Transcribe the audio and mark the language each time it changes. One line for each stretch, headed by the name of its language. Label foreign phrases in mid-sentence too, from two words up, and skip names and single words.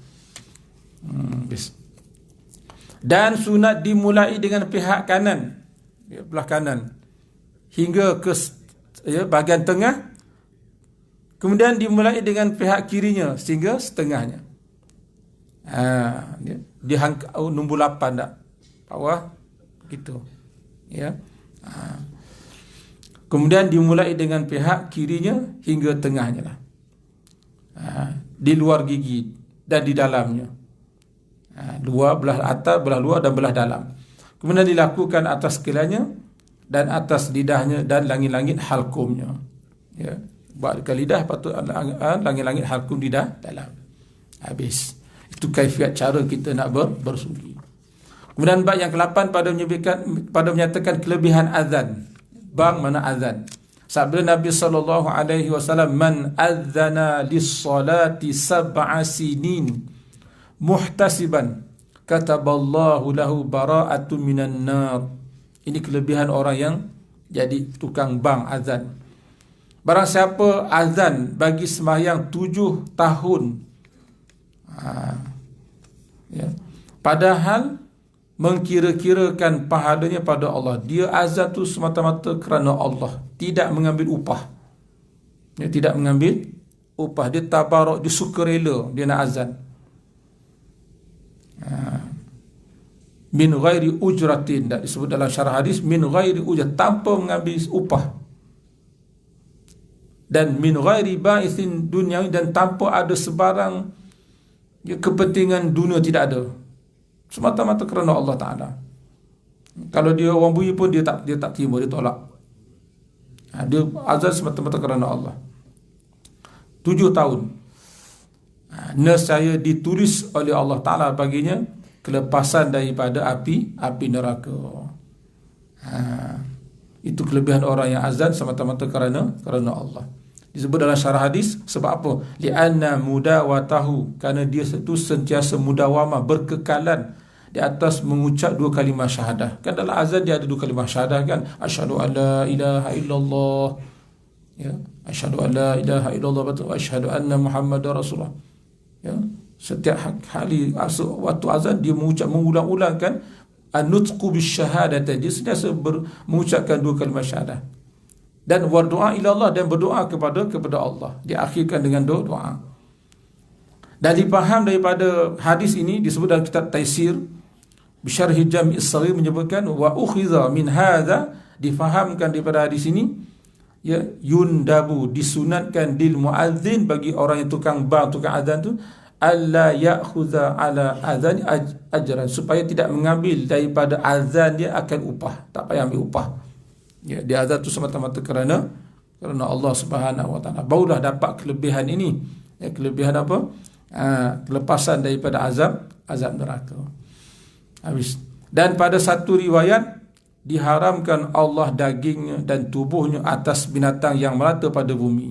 Malay: Dan sunat dimulai dengan pihak kanan, belah kanan, hingga ke bahagian tengah. Kemudian dimulai dengan pihak kirinya sehingga setengahnya. Dia nombor 8 tak? Bawah gitu. Ya. Kemudian dimulai dengan pihak kirinya hingga tengahnya lah. Di luar gigi dan di dalamnya. Belah atas, belah luar dan belah dalam. Kemudian dilakukan atas kelanya dan atas lidahnya dan langit-langit halkumnya. Ya. Buat ke lidah, patut langit-langit halkum lidah dalam. Habis. Itu kaifiat cara kita nak bersugi. Kemudian bab yang ke-8 pada menyatakan kelebihan azan. Bang mana azan. Sabda Nabi SAW,
Arabic: من أذن للصلاة سبع سنين محتسبا كتب الله له براءة من النار.
Malay: Ini kelebihan orang yang jadi tukang bang azan. Barang siapa azan bagi sembahyang 7 tahun, ya, padahal mengkira-kirakan pahalanya pada Allah. Dia azan tu semata-mata kerana Allah, tidak mengambil upah. Dia tidak mengambil upah. Dia tabaruk, dia sukarela, dia nak azan.
Arabic: من غير أجرة,
Malay: tak disebut dalam syarah hadis,
Arabic: من غير أجرة,
Malay: tanpa mengambil upah.
Arabic: Dan من غير باعث دنيوي,
Malay: dan tanpa ada sebarang kepentingan dunia, tidak ada. Semata-mata kerana Allah Ta'ala. Kalau dia orang bui pun dia tak terima, dia tolak. Dia azan semata-mata kerana Allah. 7 tahun. Nescaya ditulis oleh Allah Ta'ala baginya kelepasan daripada api neraka. Itu kelebihan orang yang azan semata-mata kerana Allah. Disebut dalam syarah hadis, sebab apa?
Arabic: لأن مداومته,
Malay: kerana dia itu sentiasa mudawamah, berkekalan di atas mengucap 2 kalimah syahadah. Kan dalam azan dia ada 2 kalimah syahadah kan,
Arabic: أشهد أن لا إله إلا الله, ya, أشهد أن لا إله إلا الله وأشهد أن محمدا رسول الله.
Malay: Ya, setiap kali waktu azan dia mengulang-ulang kan
Arabic: النطق بالشهادتين,
Malay: dia sentiasa mengucapkan 2 kalimah syahadah. Dan berdoa
Arabic: إلى الله,
Malay: dan berdoa kepada Allah, diakhirkan dengan doa. Dan dipaham daripada hadis ini, disebut dalam kitab Taisir Bisyarhi Jami' As-Saghir, menyebutkan
Arabic: وأخذ من هذا,
Malay: difahamkan daripada hadis ini, ya, yundabu, disunatkan
Arabic: للمؤذن,
Malay: bagi orang yang tukang azan tu,
Arabic: ألا يأخذ على الأذان أجرا,
Malay: supaya tidak mengambil daripada azan dia akan upah, tak payah ambil upah. Ya, dia azan tu semata-mata kerana Allah
Arabic: سبحانه وتعالى.
Malay: Barulah dapat kelebihan ini. Ya, kelebihan apa? Kelepasan daripada azab neraka. Habis. Dan pada satu riwayat, diharamkan Allah dagingnya dan tubuhnya atas binatang yang melata pada bumi.